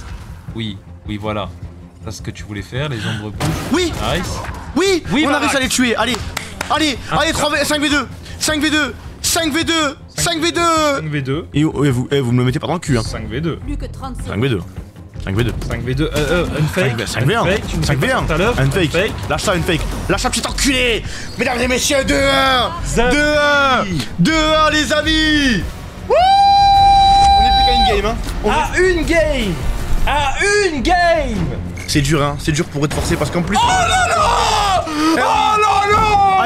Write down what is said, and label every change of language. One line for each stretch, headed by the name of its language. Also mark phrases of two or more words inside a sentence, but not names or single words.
French: Oui, voilà. C'est ce que tu voulais faire, les ombres bougent. Oui. Nice. Oui, on a réussi à les tuer. Allez, 5v2. 5v2. Et vous me le mettez pas dans le cul, hein. 5v2. Plus que 30 secondes. 5v2. 5v2, unfake. 5v1. 5v1. Unfake. Lâche ça, unfake. Lâche ça, petit enculé. Mesdames et messieurs, 2-1. 2-1. 2-1, les amis. Wouh. On est plus qu'à une game, hein. À une game. C'est dur, hein. C'est dur pour être forcé parce qu'en plus. Oh là là. Oh là là.